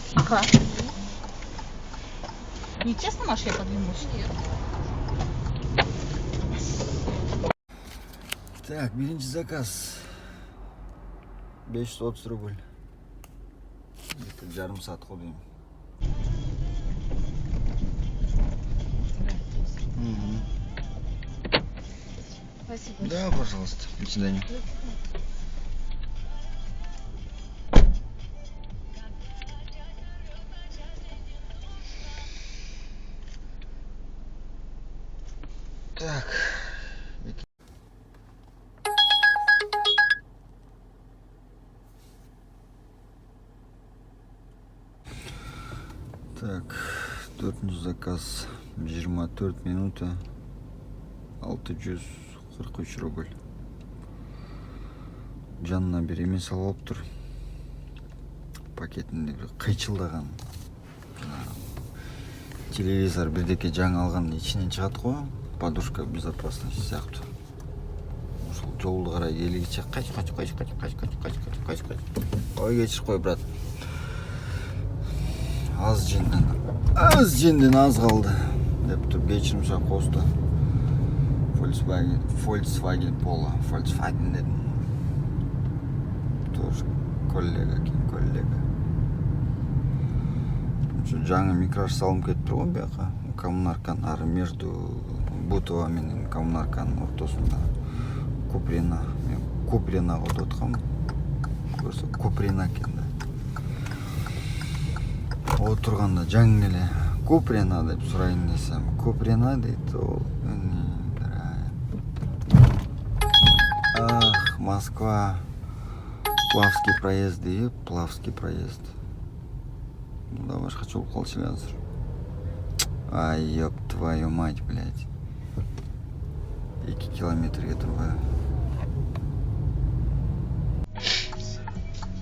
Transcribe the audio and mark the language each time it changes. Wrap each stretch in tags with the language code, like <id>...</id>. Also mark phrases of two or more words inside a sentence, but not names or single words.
<ru>Ага. Нечестно, Маша, я подвинулась? Нет. Так,</ru> <ky>биринчи заказ 530 рубль. Это жарым саат дейм.</ky> <ru>Спасибо. Да, пожалуйста. До свидания. Так. Так,</ru> <ky>4-нчү заказ 24 минута 643 рубль. Жанына бир эме салып тур. Пакетинде бир кыйчылдаган. Телевизор бирдеке жаңы алган ичинен чыгат го,</ky> <ru>подушка безопасности</ru> <ky>сыяктуу. Ошол жолду карай келгиче кач. Ой, кечирип кой, брат. Аз женден аз калды деп туруп кечирим сурап коюшту. Volkswagen Polo, Volkswagen dedim.</ky> <ru>Тоже коллега.</ru> <ky>Жаңы микрош салым кетиптир го бияка. Коммунарканын ары между Бутова менен коммунарканын ортосунда. Куприна деп аткам. Көрсө Куприна экен да. Отурганда жаңы эле Куприна деп сурайын десем, Куприна дейт ол.</ky> <ru>Ах, Москва. Плавский проезд.</ru> <ky>Да, башка жол калчу азыр. Ай,</ky> <ru>ёб твою мать, блядь.</ru> <ky>2 километрге турбайбы.</ky>